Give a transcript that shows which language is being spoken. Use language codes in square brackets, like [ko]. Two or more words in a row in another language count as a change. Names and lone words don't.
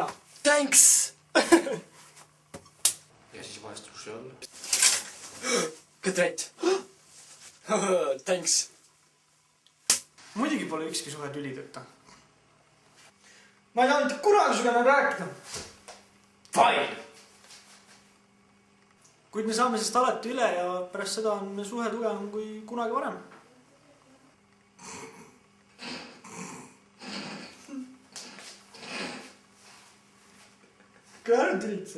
[et] Thanks! Ja siis vahest sushi all. [en] Good right! Thanks! [et] Muidugi pole ükski suhe tülideta. Ma ei taha mitte kunagi sulle enam rääkida. Fine! Kuid me saame sest alati üle ja pärast seda on suhe tugevam kui kunagi varem. Kui ära tülitse?